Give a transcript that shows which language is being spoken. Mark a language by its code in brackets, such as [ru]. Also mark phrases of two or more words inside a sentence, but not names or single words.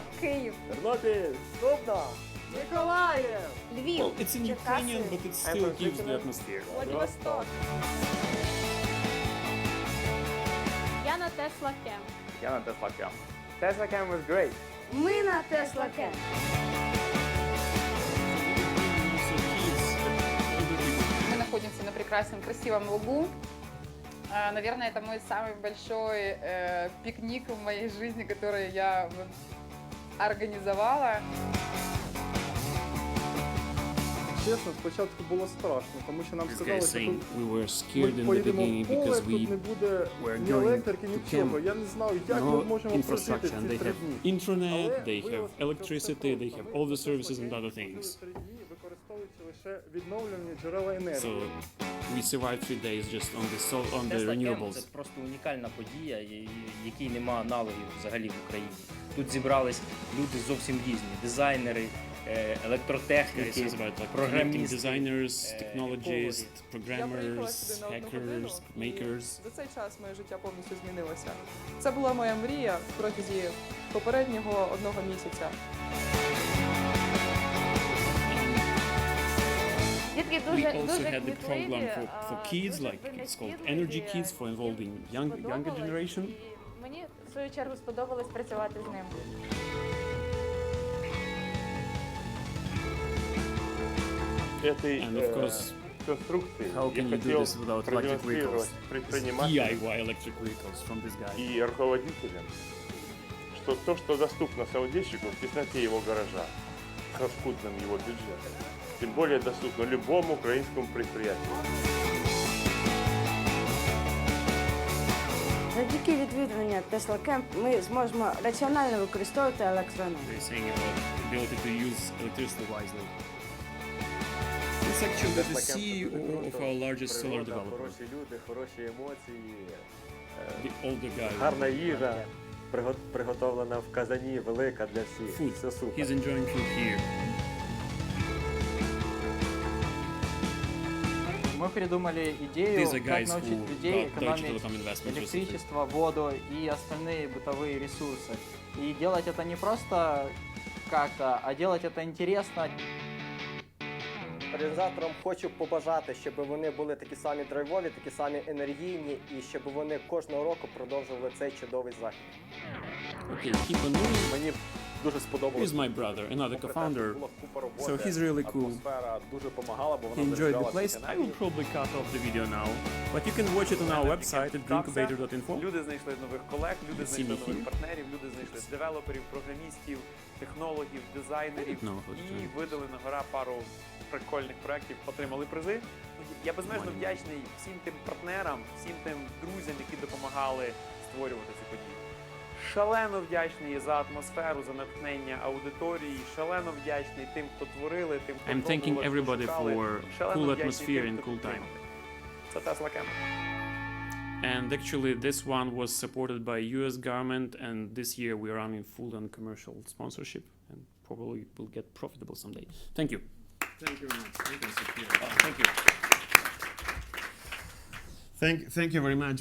[uk] Київ, Тернопіль, Дубно, Миколаїв, Львів, [en] Well, it's in Ukrainian, but it still gives the atmosphere. [uk] Владивосток. Я на Tesla Camp. Я на Tesla Camp. [en] Tesla Camp was great. [uk] Ми на Tesla Camp. [ru] Мы находимся на прекрасном, красивом лугу. Наверное, это мой самый большой пикник в моей жизни, который я организовала. [uk] Чесно, спочатку було страшно, тому що нам [en] This guy [uk] сказали, [en] is [uk] що [en] saying [uk] тут [en] we were [uk] ми [en] scared in the [uk] поїдемо [en] beginning [uk] в поле, [en] because [uk] тут не [en] we [uk] буде [en] were [uk] ні [en] going [uk] електрики, [en] to [uk] нічого. [en] camp. [uk] Я не знав, як ми [en] No [uk] можемо прожити [en] infrastructure, and [uk] ці [en] they [uk] 3 [en] have [uk] дні. [en] internet, they have electricity, they have all the services and other things. [uk] 3 дні, використовуючи лише відновлювані джерела енергії. [en] So we survived 3 days just on the [uk] Tesla Camp [en] renewables. – [uk] це просто унікальна подія, якій нема аналогів взагалі в Україні. Тут зібрались люди зовсім різні – дизайнери, [en] This [uk] електротехніки, [en] is about like connecting [uk] програмісти, [en] designers, technologists, [uk] Я приїхала [en] programmers, [uk] сюди на одну годину, [en] hackers, makers. [uk] і за цей час моє життя повністю змінилося. Це була моя мрія протязі попереднього 1 місяця. Дітки [en] We [uk] дуже [en] also had the [uk] кмітливі, [en] program for kids, [uk] дуже [en] like it's called [uk] винахідливі, [en] Energy Kids for involving younger [uk] сподобалось, [en] generation. [uk] і мені, в свою чергу, сподобалось працювати з ним. [en] And of course, how can you do this without electric vehicles? DIY electric vehicles from this guy. [ru] И руководителям, что то, что доступно саудейщику в тесноте его гаража, со скудным его бюджетом, тем более доступно любому украинскому предприятию. [uk] Завдяки відвідування Tesla Camp ми зможемо раціонально використовувати електроенергію. [en] They're saying about the ability to use electricity wisely. It's actually the CEO of our largest solar developer, [uk] Хороші люди, хороші емоції, [en] the older guy. [uk] гарна їжа, приготовлена в казані, велика для всіх. [en] Food. [uk] Все супер. [en] He's enjoying food here. [ru] Мы придумали идею, [en] These are [ru] как [en] guys [ru] научить [en] who [ru] людей [en] got Deutsche [ru] экономить [en] Telekom investment recently. [ru] электричество, воду и остальные бытовые ресурсы. И делать это не просто как-то, а делать это интересно. [uk] Організаторам хочу побажати, щоб вони були такі самі драйвові, такі самі енергійні і щоб вони кожного року продовжували цей чудовий захід. [en] Okay, keep on moving. [uk] Мені дуже сподобалось. [en] He's my brother, another [uk] Попри те, що [en] co-founder. [uk] було купа роботи, [en] So he's really cool. [uk] атмосфера дуже допомагала, бо [en] He [uk] вона [en] enjoyed the [uk] заряджала [en] place. [uk] всіх [en] I will [uk] енергії. [en] probably cut off the video now, but you can watch it on our website at drinkubator.info. [uk] Люди знайшли нових колег, люди [en] See [uk] знайшли [en] me [uk] нових [en] here. [uk] партнерів, люди знайшли девелоперів, програмістів, технологів, дизайнерів [en] I don't know how to do [uk] і [en] it. [uk] видали на гора пару прикольних проєктів, отримали призи. Я безмежно вдячний всім тим партнерам, всім тим друзям, які допомагали створювати цю подію. Шалено вдячний за атмосферу, за натхнення аудиторії, шалено вдячний тим, хто творили, тим, хто [en] I'm thanking [uk] пробували, [en] everybody [uk] хто шукали. [en] for [uk] Шалено [en] cool [uk] вдячний [en] atmosphere [uk] тим, [en] and [uk] хто [en] cool time. [uk] підтримали. Це Tesla Camp. [en] And actually, this one was supported by US government, and this year we are running full on commercial sponsorship, and probably will get profitable someday. Thank you. Thank you very much. Thank you, Sophia. Thank you. Thank you very much.